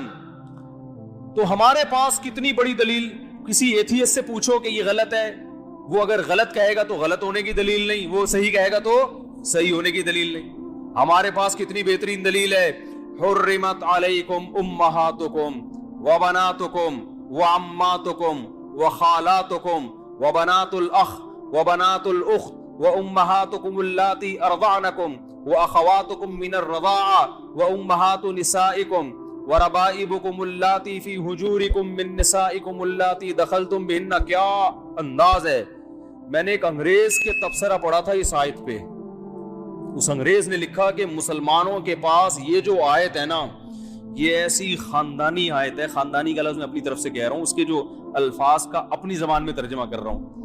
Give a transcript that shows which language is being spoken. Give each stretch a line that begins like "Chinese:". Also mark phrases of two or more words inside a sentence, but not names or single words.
Urdu: تو ہمارے پاس کتنی بڑی دلیل, کسی ایتھیسٹ سے پوچھو کہ یہ غلط ہے, وہ اگر غلط کہے گا تو غلط ہونے کی دلیل نہیں, وہ صحیح کہے گا تو صحیح ہونے کی دلیل نہیں. ہمارے پاس کتنی بہترین دلیل ہے,
Arabic: حرمت علیکم امہاتکم وبناتکم وعماتکم وخالاتکم وبنات الاخ وبنات الاخت وامہاتکم اللاتی ارضعنکم واخواتکم من الرضاعہ وامہات نسائکم وربائبکم اللاتی فی حجورکم من نسائکم اللاتی دخلتم بہن.
Urdu: کیا انداز ہے. میں نے ایک انگریز کے تبصرہ پڑھا تھا اس آیت پہ. اس انگریز نے لکھا کہ مسلمانوں کے پاس یہ جو آیت ہے نا, یہ ایسی خاندانی آیت ہے, خاندانی کا لفظ میں اپنی طرف سے کہہ رہا ہوں, اس کے جو الفاظ کا اپنی زبان میں ترجمہ کر رہا ہوں.